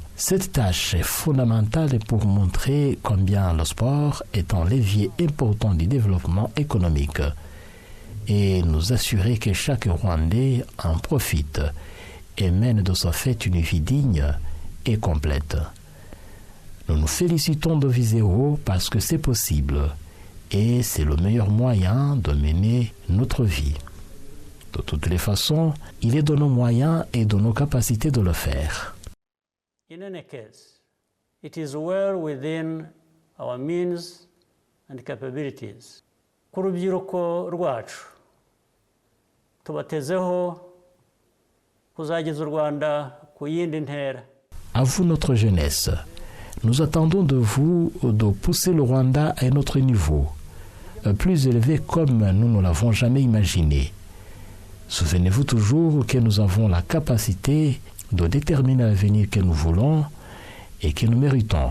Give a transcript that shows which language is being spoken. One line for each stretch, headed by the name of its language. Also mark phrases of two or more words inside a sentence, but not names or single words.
French: Cette tâche est fondamentale pour montrer combien le sport est un levier important du développement économique et nous assurer que chaque Rwandais en profite et mène de ce fait une vie digne et complète. Nous nous félicitons de viser haut parce que c'est possible et c'est le meilleur moyen de mener notre vie. De toutes les façons, il est de nos moyens et de nos capacités de le faire.
English: In any case, it is well within our means and capabilities.
Kinyarwanda: Ku rubyiruko rwacu tubatezeho kuzageza u Rwanda ku yindi ntera.
French: À vous notre jeunesse, nous attendons de vous de pousser le Rwanda à un autre niveau, plus élevé comme nous ne l'avons jamais imaginé. Souvenez-vous toujours que nous avons la capacité de déterminer l'avenir que nous voulons et que nous méritons.